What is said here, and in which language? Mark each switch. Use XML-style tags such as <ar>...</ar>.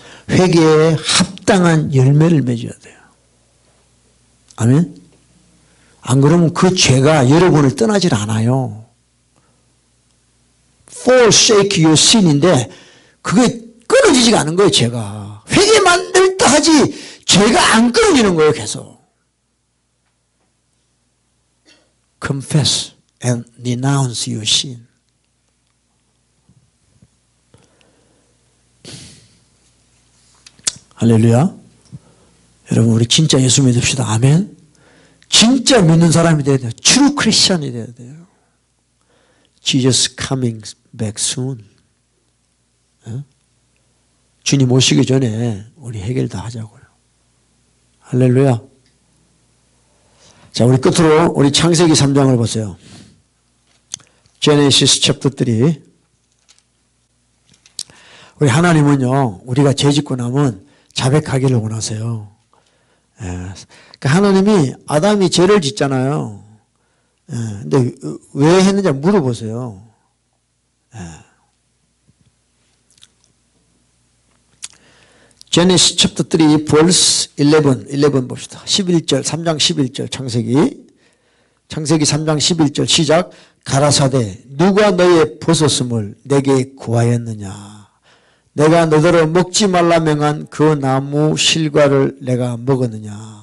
<ko>회개에 합당한 열매를 맺어야 돼요. 아멘. 안 그러면 그 죄가 여러분을 떠나질 않아요.</ko> <en>forsake your sin</en> <ko>인데 그게 끊어지지가 않은 거예요. 죄가. 회개만 늘 때 하지 죄가 안 끊어지는 거예요. 계속.</ko> <en>Confess and renounce your sin.</en> <ko>할렐루야. 여러분 우리 진짜 예수 믿읍시다. 아멘. 진짜 믿는 사람이 돼야 돼요. True Christian이 돼야 돼요.</ko> <en>Jesus coming back soon.</en> <ko>주님 오시기 전에 우리 해결 다 하자고요. 할렐루야. 자, 우리 끝으로 우리 창세기 3장을 보세요.</ko> <en>Genesis chapter 3.</en> <ko>우리 하나님은요, 우리가 죄 짓고 나면 자백하기를 원하세요. 그러니까 하나님이 아담이 죄를 짓잖아요. 근데 왜 했는지 물어보세요.</ko> <en>Genesis chapter 3 verse 11 봅시다.</en> <ko>11절 3장 11절 창세기 3장 11절 시작. 가라사대 누가 너의 버섯음을 내게 구하였느냐. 내가 너더러 먹지 말라 명한 그 나무 실과를 내가 먹었느냐.</ko>